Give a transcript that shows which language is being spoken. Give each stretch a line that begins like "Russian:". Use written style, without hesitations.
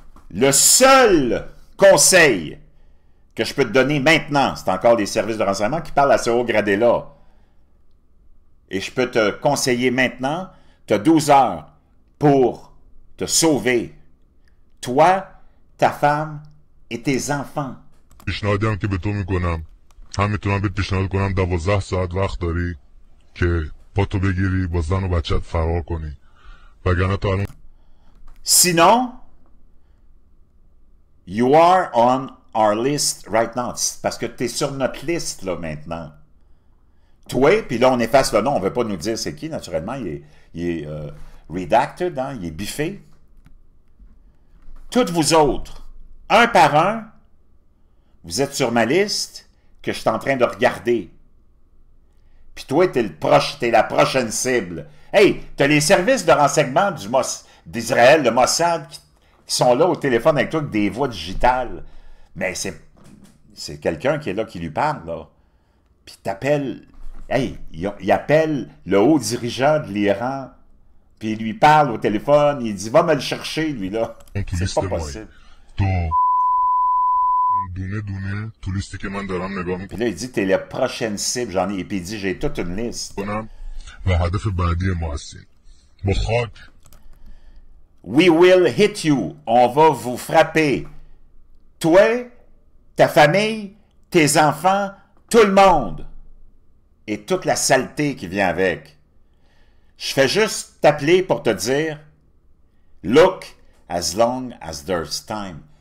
French: Le seul conseil que je peux te donner maintenant, c'est encore des services de renseignement qui parlent à ce haut gradé-là. Et je peux te conseiller maintenant, tu as 12 heures pour te sauver. Toi, ta femme et tes enfants.
Persian: پیشنهادی که به تو میکنم هم میتونم بهت پیشنهاد کنم 12 ساعت وقت داری که پاتو بگیری با زن و بچت فرار کنی وگرنه تا الان
French: Sinon,
English: you are on our list right now.
French: Parce que tu es sur notre liste, là, maintenant. Toi, puis là, on efface le nom. On ne veut pas nous dire c'est qui, naturellement. Il est redacted, hein? Il est biffé. Toutes vous autres, un par un, vous êtes sur ma liste que je suis en train de regarder. Puis toi, t'es la prochaine cible. Hey, t'as les services de renseignement d'Israël, le Mossad, qui sont là au téléphone avec toi avec des voix digitales. Mais c'est quelqu'un qui est là qui lui parle, là. Puis t'appelles... Hey, il appelle le haut dirigeant de l'Iran, puis il lui parle au téléphone, il dit « Va me le chercher, lui, là. » C'est pas possible.
Persian: دونه دونه تو لیستی که من دارم نگاه
French: Puis là, il dit, t'es la prochaine cible, j'en ai. Et puis il dit, j'ai toute une liste.
Persian: میکنم و هدف بعدی ما هستیم با خاک
English: We will hit you.
French: On va vous frapper. Toi, ta famille, tes enfants, tout le monde. Et toute la saleté qui vient avec. Je fais juste t'appeler pour te dire,
English: look as long as there's time.